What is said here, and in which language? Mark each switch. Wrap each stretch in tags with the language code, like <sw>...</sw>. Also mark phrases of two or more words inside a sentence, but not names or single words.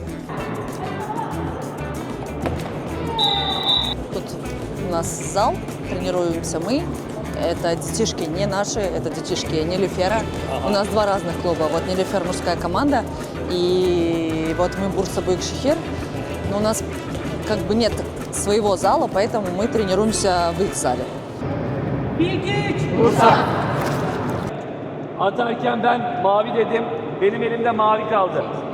<ru>Тут у нас зал, тренируемся мы. Это детишки не наши, это детишки Нилюфера. У нас два разных клуба. Вот Нилюфер мужская команда, и вот мы Бурса-Büyükşehir. Но у нас нет своего зала, поэтому мы тренируемся в их зале.</ru> <tr>Bursa. Atarken ben mavi dedim. Benim elimde mavi kaldı.</tr>